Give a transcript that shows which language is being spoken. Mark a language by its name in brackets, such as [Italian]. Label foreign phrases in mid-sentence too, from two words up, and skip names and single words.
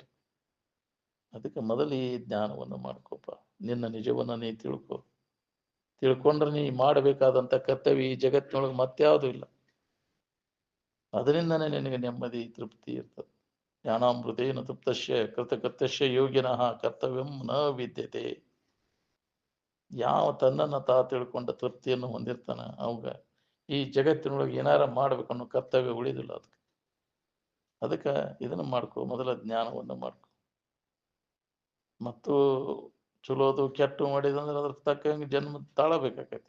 [Kannada] ಅದಕ್ಕೆ ಮೊದಲು ಈ ಜ್ಞಾನವನ್ನು ಮಾಡ್ಕೋಪ. ನಿನ್ನ ನಿಜವನ್ನ ನೀ ತಿಳ್ಕೊಂಡ್ರೆ ನೀ ಮಾಡಬೇಕಾದಂಥ ಕರ್ತವ್ಯ ಈ ಜಗತ್ತಿನೊಳಗೆ ಮತ್ಯಾವುದೂ ಇಲ್ಲ. ಅದರಿಂದನೇ ನಿನಗೆ ನೆಮ್ಮದಿ, ತೃಪ್ತಿ ಇರ್ತದೆ. [Sanskrit] ಜ್ಞಾನಾಮೃತೇನ ತೃಪ್ತಸ್ಯ ಕೃತಕೃತ್ಯಸ್ಯ ಯೋಗಿನಃ ಕರ್ತವ್ಯಂ ನ ವಿದ್ಯತೆ. [Kannada] ಯಾವ ತನ್ನನ್ನು ತಿಳ್ಕೊಂಡ ತೃಪ್ತಿಯನ್ನು ಹೊಂದಿರ್ತಾನ ಅವಾಗ ಈ ಜಗತ್ತಿನೊಳಗೆ ಏನಾರ ಮಾಡ್ಬೇಕನ್ನೋ ಕರ್ತವ್ಯ ಉಳಿದಿಲ್ಲ. ಅದಕ್ಕೆ ಇದನ್ನು ಮಾಡ್ಕೊ, ಮೊದಲ ಜ್ಞಾನವನ್ನು ಮಾಡ್ಕೊ. ಮತ್ತು ಚಲೋದು ಕೆಟ್ಟು ಮಾಡಿದಂದ್ರೆ ಅದ್ರ ತಕ್ಕಂಗೆ ಜನ್ಮ ತಾಳಬೇಕಾಗೈತಿ.